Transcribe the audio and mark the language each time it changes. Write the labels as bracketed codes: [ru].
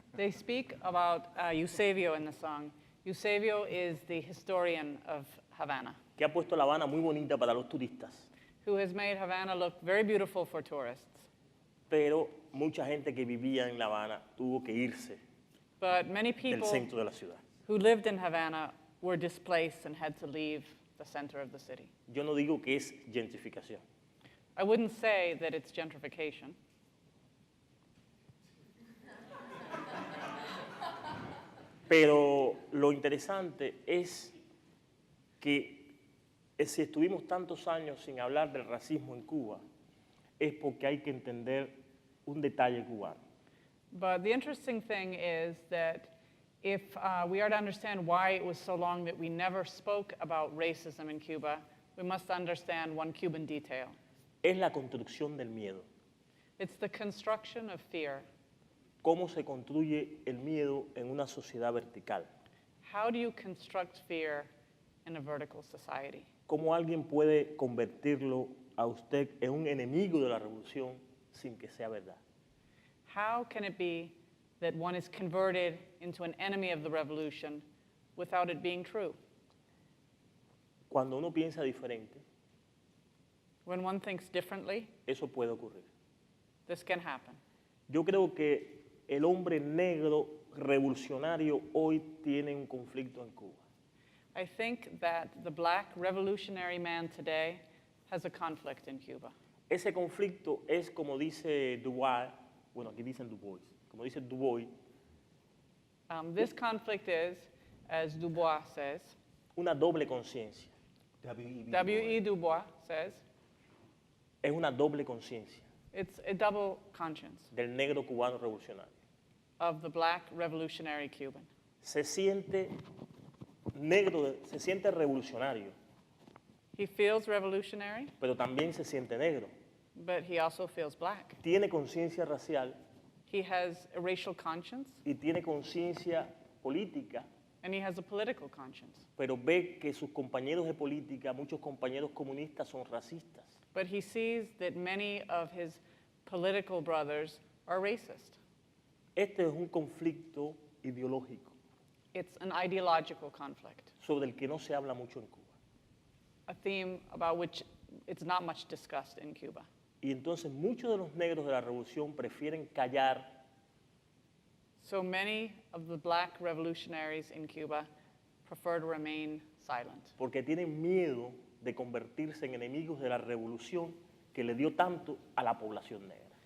[en] They speak about Eusebio in the song. Eusebio is the historian of Havana, [es] Que ha puesto La Habana muy bonita para los turistas, [en] who has made Havana look very beautiful for tourists. [es] pero mucha gente que vivía en La Habana tuvo que irse [en] But many [es] del [en] people [es] centro de la ciudad. [en] who lived in Havana were displaced and had to leave the center of the city. [es] Yo no digo que es gentrificación. [en] I wouldn't say that it's gentrification. [es] Pero lo interesante es que si estuvimos tantos años sin hablar del racismo en Cuba, es porque hay que entender un detalle cubano. [en] But the interesting thing is that if we are to understand why it was so long that we never spoke about racism in Cuba, we must understand one Cuban detail. [es] Es la construcción del miedo. [en] It's the construction of fear. [es] Cómo se construye el miedo en una sociedad vertical. [en] How do you construct fear in a vertical society? [es] Cómo alguien puede convertirlo a usted en un enemigo de la revolución sin que sea verdad. [en] How can it be that one is converted into an enemy of the revolution without it being true? [es] Cuando uno piensa diferente, [en] When one thinks differently, [es] eso puede ocurrir. [en] this can happen. [es] Yo creo que el hombre negro revolucionario hoy tiene un conflicto en Cuba. [en] I think that the black revolutionary man today has a conflict in Cuba. [es] Ese conflicto es como dice Du Bois, bueno, aquí dicen Du Bois, como dice Du Bois, [en] This conflict is, as Du Bois says, [es] una doble conciencia. [en] W.E. Du Bois says, [es] Es una doble conciencia [en] it's a double conscience [es] del negro cubano revolucionario. [en] of the black revolutionary Cuban. [es] Se siente negro, se siente revolucionario, [en] He feels revolutionary, [es] pero también se siente negro. [en] but he also feels black. [es] Tiene conciencia racial [en] He has a racial conscience, [es] y tiene conciencia política, [en] and he has a political conscience. [es] pero ve que sus compañeros de política, muchos compañeros comunistas, son racistas. [en] But he sees that many of his political brothers are racist. [es] Este es un conflicto ideológico [en] It's an ideological conflict, [es] sobre el que no se habla mucho en Cuba. [en] a theme about which it's not much discussed in Cuba. [es] Y entonces muchos de los negros de la revolución prefieren callar [en] So many of the black revolutionaries in Cuba prefer to remain silent [es] porque tienen miedo de convertirse en enemigos de la revolución que le dio tanto a la población negra.